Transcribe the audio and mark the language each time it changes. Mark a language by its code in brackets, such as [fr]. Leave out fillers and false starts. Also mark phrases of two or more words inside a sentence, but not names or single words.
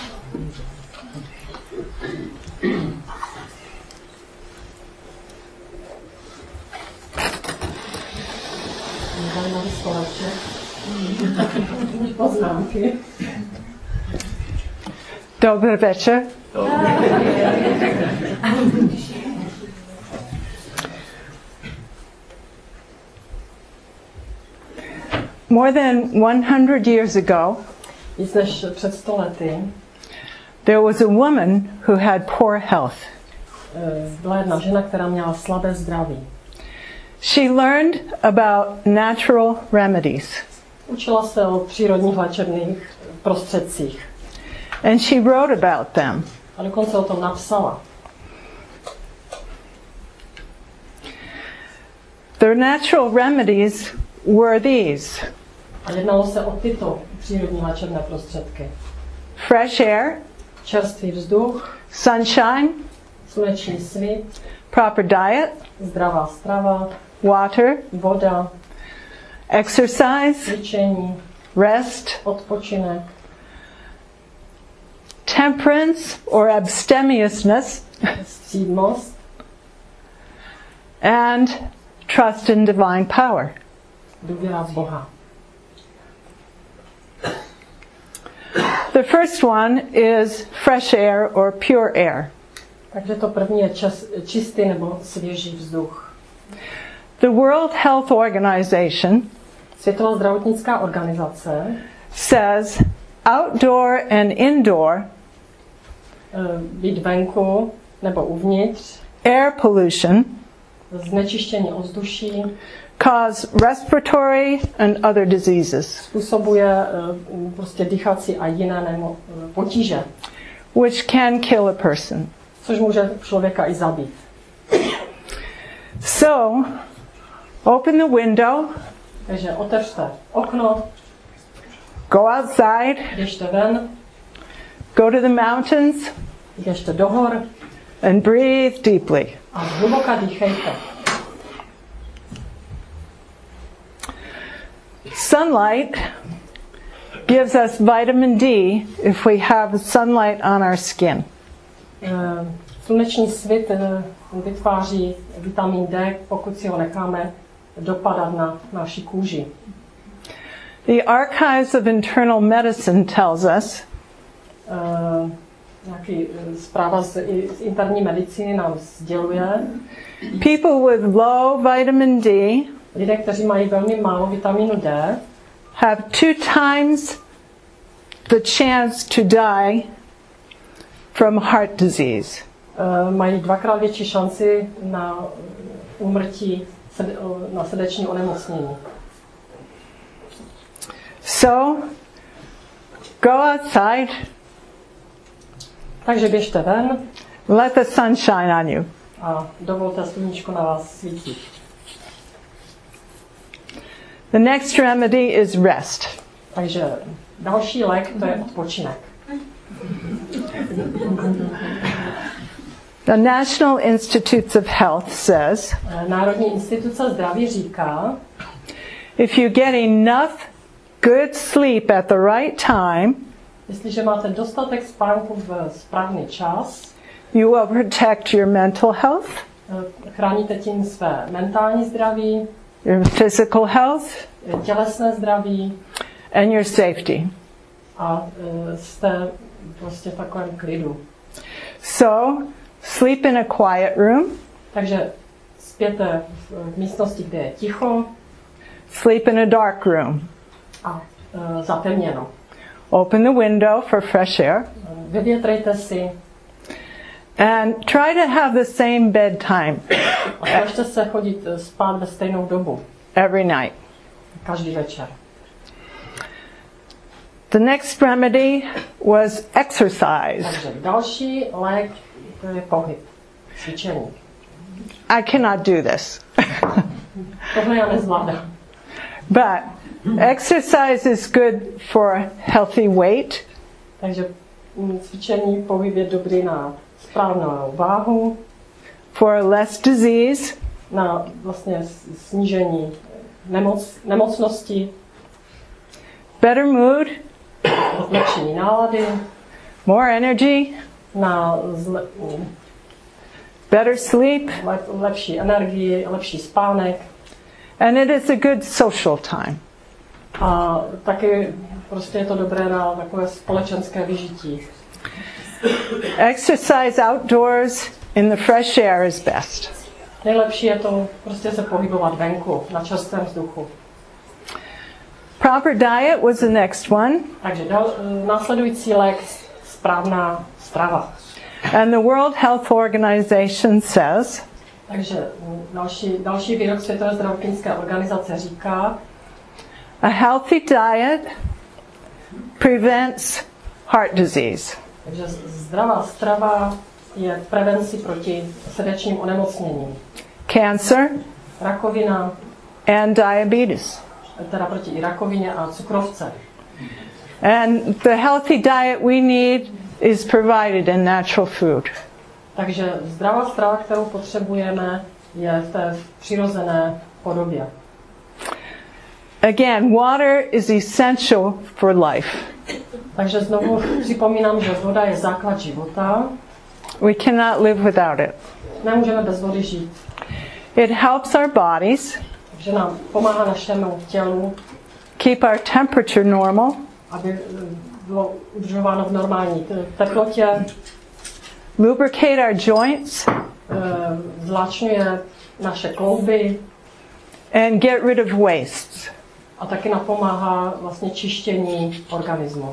[cs] Poznámky. Dobrý večer. [en] More than 100 years ago, [cs] víc než před 100 lety, [en] there was a woman who had poor health. [cs] Byla jedna žena, která měla slabé zdraví. [en] She learned about natural remedies. [cs] Učila se o přírodních léčebných prostředcích. [en] And she wrote about them. [cs] A dokonce o tom napsala. [en] Their natural remedies were these. [cs] A jednalo se o tyto přírodní léčebné prostředky. [en] Fresh air, [cs] čerstvý vzduch, [en] sunshine, [cs] sluneční svit, [en] proper diet, [cs] zdravá strava, [en] water, [cs] voda, [en] exercise, [cs] cvičení, [en] rest, [cs] odpočinek, [en] temperance or abstemiousness, [cs] střídmost [en] and trust in divine power. [cs] Důvěra v Boha. [en] The first one is fresh air or pure air. [cs] Takže to první je čistý nebo svěží vzduch. [en] The World Health Organization, [cs] Světová zdravotnická organizace, [en] says outdoor and indoor [cs] být venku nebo uvnitř, [en] air pollution [cs] znečištění ovzduší [en] cause respiratory and other diseases, [cs] způsobuje prostě dýchací a jiné potíže, [en] which can kill a person. [cs] Což může člověka i zabít. [en] So, open the window, [cs] takže otevřte okno, [en] go outside, [cs] běžte ven, [en] go to the mountains, [cs] běžte do hor [en] and breathe deeply. [cs] a hluboka dýchejte. [en] Sunlight gives us vitamin D if we have sunlight on our skin. [cs] Sluneční svit vytváří vitamin D, pokud si ho necháme dopadat na naši kůži. [en] The Archives of Internal Medicine tells us [cs] Nějaký zpráva z interní medicíny nám sděluje, [en] people with low vitamin D [cs] lidé, kteří mají velmi málo vitamínu D, [en] have 2 times the chance to die from heart disease. [cs] Mají 2krát větší šanci na úmrtí na srdeční onemocnění. [en] So, go outside, [cs] Takže běžte ven [en] let the sun shine on you. [cs] a dovolte sluníčko na vás svítit. [en] The next remedy is rest. [cs] Takže další lék, to je odpočinek. [en] The National Institutes of Health says, [cs] Národní instituce zdraví říká, [en] if you get enough good sleep at the right time, [cs] jestliže máte dostatek spánku v správný čas, [en] you will protect your mental health, [cs] chráníte tím své mentální zdraví, [en] your physical health, [cs] tělesné zdraví [en] and your safety. [cs] a jste prostě v takovém klidu. [en] So, sleep in a quiet room, [cs] Takže spěte v místnosti, kde je ticho [en] sleep in a dark room. [cs] a zatemněno. [en] Open the window for fresh air, [cs] Vyvětrejte si [en] and try to have the same bedtime [cs] a snažte se chodit spát ve stejnou dobu, [en] every night. [cs] každý večer. [en] The next remedy was exercise. [cs] Takže další lék, to je pohyb, cvičení. [en] I cannot do this. [cs] Tohle já nezvládám. [en] But exercise is good for healthy weight, [cs] Takže cvičení, pohyb je dobrý na správnou váhu, [en] for less disease, [cs] na vlastně snížení nemocnosti, [en] better mood, [cs] zlepšení nálady, [en] more energy, [cs] na [en] better sleep, [cs] lepší energii, lepší spánek [en] and it is a good social time. [cs] a taky prostě je to dobré na takové společenské vyžití. [en] Exercise outdoors in the fresh air is best. [cs] Nejlepší je to prostě se pohybovat venku, na čerstvém vzduchu. [en] Proper diet was the next one, [cs] Takže následující lék, správná strava. [en] and the World Health Organization says, [cs] Takže další výrok Světové zdravotnické organizace říká, [en] a healthy diet prevents heart disease. [cs] takže zdravá strava je prevenci proti srdečním onemocněním. [en] Cancer [cs] Rakovina, [en] and diabetes. [cs] teda proti i rakovině a cukrovce. [en] And the healthy diet we need is provided in natural food. [cs] Takže zdravá strava, kterou potřebujeme, je v té přirozené podobě. [en] Again, water is essential for life. [cs] Takže znovu připomínám, že voda je základ života. [en] We cannot live without it. [cs] Nemůžeme bez vody žít. [en] It helps our bodies [cs] Takže nám pomáhá našemu tělu, [en] keep our temperature normal, [cs] aby bylo udržováno v normální teplotě, [en] lubricate our joints, [cs] zláčňuje naše klouby [en] and get rid of wastes. [cs] a taky napomáhá vlastně čištění organismu.